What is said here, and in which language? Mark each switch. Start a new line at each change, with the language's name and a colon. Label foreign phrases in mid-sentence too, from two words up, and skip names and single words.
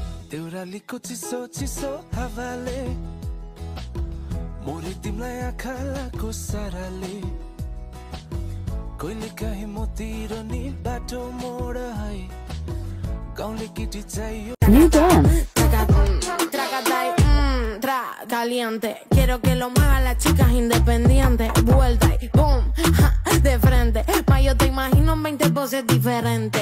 Nepali: देउरालीको चिसो चिसो हावाले मोरी तिमीलाई आँखा लाको साराले कहिले काहीँ मोतिर नि बाटो मोड है गाउँले केटी चाहियो
Spanish: caliente. Quiero que lo muevan las chicas independientes. Vuelta y boom, ja, de frente. Ma yo te imagino en 20 poses diferentes.